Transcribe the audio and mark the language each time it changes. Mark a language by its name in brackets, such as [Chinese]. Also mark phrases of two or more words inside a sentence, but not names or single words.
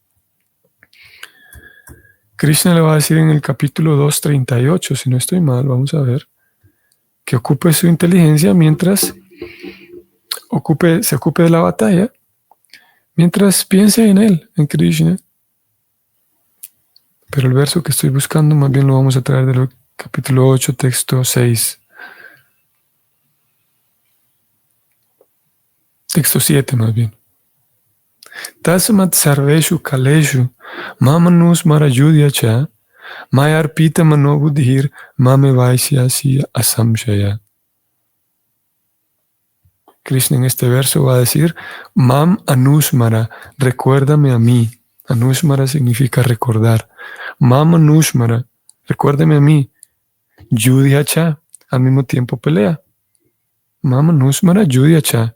[Spanish] Krishna le va a decir en el capítulo 2:38, si no estoy mal, vamos a ver, que ocupe su inteligencia mientras se ocupe de la batalla, mientras piense en él, en Krishna. Pero el verso que estoy buscando más bien lo vamos a traer del capítulo 8, texto 6. Texto 7 más bien. [Sanskrit] Tasmat sarveshu kaleshu mamanus marayudhya cha mayarpita manobudhir mame vaisyasi asamshaya. [Spanish] Krishna en este verso va a decir, [Sanskrit] Mam Anushmara, [Spanish] recuérdame a mí. Anushmara significa recordar. [Sanskrit] Mam Anushmara, [Spanish] recuérdame a mí. Yudhyacha, al mismo tiempo pelea. [Sanskrit] Mam Anushmara Yudhyacha.